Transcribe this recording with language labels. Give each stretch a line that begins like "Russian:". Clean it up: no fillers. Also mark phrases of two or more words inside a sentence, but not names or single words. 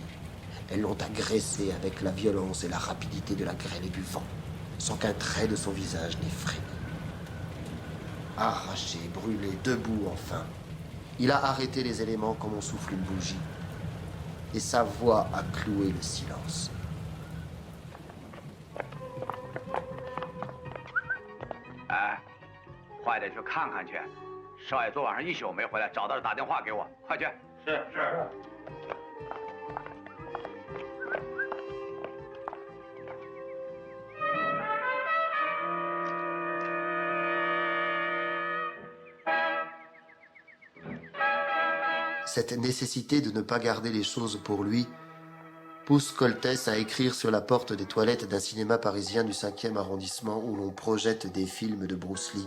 French: Elles l'ont agressé avec la violence et la rapidité de la grêle et du vent, sans qu'un trait de son visage n'ait frémi. Arraché, brûlé, debout enfin, il a arrêté les éléments comme on souffle une bougie, et sa voix a cloué le silence.
Chinese: Ah, 快点去看看去，少爷昨晚上一宿没回来，找到了打电话给我，快去。是是。
French: Cette nécessité de ne pas garder les choses pour lui pousse Koltès à écrire sur la porte des toilettes d'un cinéma parisien du 5e arrondissement où l'on projette des films de Bruce Lee.